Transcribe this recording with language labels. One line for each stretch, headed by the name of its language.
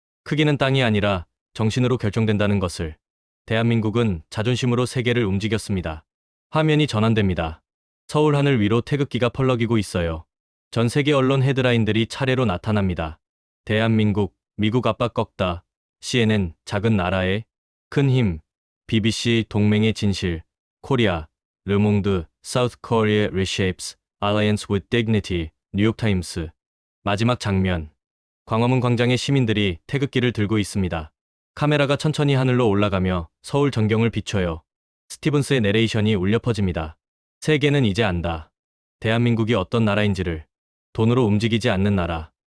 Korean: 크기는 땅이 아니라 정신으로 결정된다는 것을. 대한민국은 자존심으로 세계를 움직였습니다. 화면이 전환됩니다. 서울 하늘 위로 태극기가 펄럭이고 있어요. 전 세계 언론 헤드라인들이 차례로 나타납니다. 대한민국, 미국 압박 꺾다. CNN, 작은 나라의 큰 힘. BBC, 동맹의 진실.
English: 코리아, 르몽드, South Korea reshapes alliance with dignity.
Korean: 뉴욕타임스. 마지막 장면. 광화문 광장의 시민들이 태극기를 들고 있습니다. 카메라가 천천히 하늘로 올라가며 서울 전경을 비춰요. 스티븐스의 내레이션이 울려 퍼집니다. 세계는 이제 안다. 대한민국이 어떤 나라인지를. 돈으로 움직이지 않는 나라.